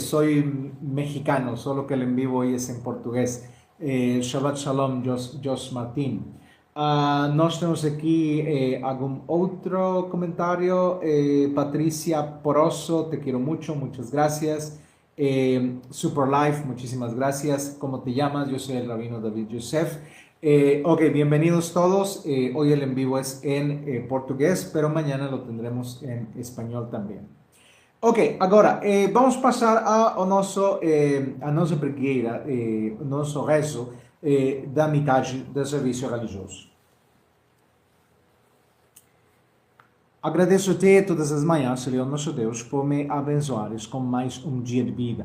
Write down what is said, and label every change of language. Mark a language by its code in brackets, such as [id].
[es] Soy mexicano, solo que el en vivo hoy es en portugués. [he] Shabbat Shalom, Josh Martín. [pt] Nós temos aqui algum outro comentário. [es] Patricia Poroso, te quiero mucho, muchas gracias. Super Life, muchísimas gracias. ¿Cómo te llamas? Yo soy el rabino David Yosef. Ok, bienvenidos todos. Hoy el en vivo es en portugués, pero mañana lo tendremos en español también. [pt] Ok, agora vamos passar a nossa pregueira, o nosso rezo da metade do serviço religioso. Agradeço-te todas as manhãs, Senhor nosso Deus, por me abençoares com mais um dia de vida.